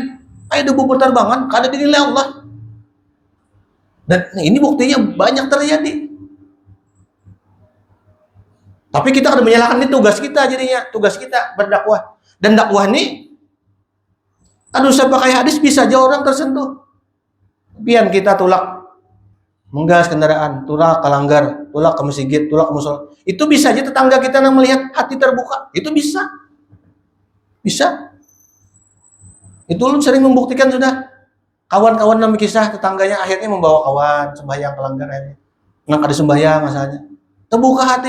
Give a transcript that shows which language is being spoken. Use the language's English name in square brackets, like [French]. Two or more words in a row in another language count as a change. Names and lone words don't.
[Indonesian] Ayo debu berterbangan, kada dinilai Allah. Dan ini buktinya banyak terjadi. Tapi kita kada menyalahkan, ini tugas kita jadinya, tugas kita berdakwah. Dan dakwah ini aduh saya pakai hadis bisa aja orang tersentuh. [Banjar] Pian kita tulak menggas kendaraan, tulak ke langgar, tulak ke masjid, tulak ke musola. [Indonesian] Itu bisa aja tetangga kita yang melihat hati terbuka. Itu bisa. Bisa. Itu lu sering membuktikan sudah. Kawan-kawan nami kisah tetangganya akhirnya membawa kawan sembahyang ke langgar akhirnya. Nggak ada sembahyang masalahnya. Terbuka hati.